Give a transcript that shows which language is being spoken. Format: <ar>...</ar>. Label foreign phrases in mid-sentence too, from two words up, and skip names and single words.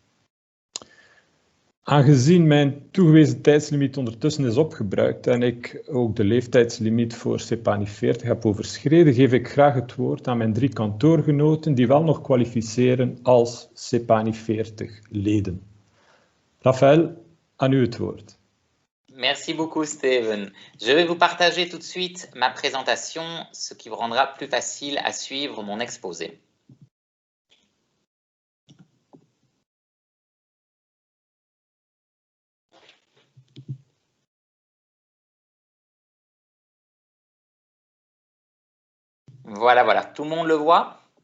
<nl>Aangezien mijn toegewezen tijdslimiet ondertussen is opgebruikt en ik ook de leeftijdslimiet voor CEPANI 40 heb overschreden, geef ik graag het woord aan mijn 3 kantoorgenoten die wel nog kwalificeren als CEPANI 40 leden. Raphaël, aan u het woord.</nl> <fr>Merci beaucoup, Steven. Je vais vous partager tout de suite ma présentation, ce qui vous rendra plus facile à suivre mon exposé. Voilà, voilà. Tout le monde le voit?</fr>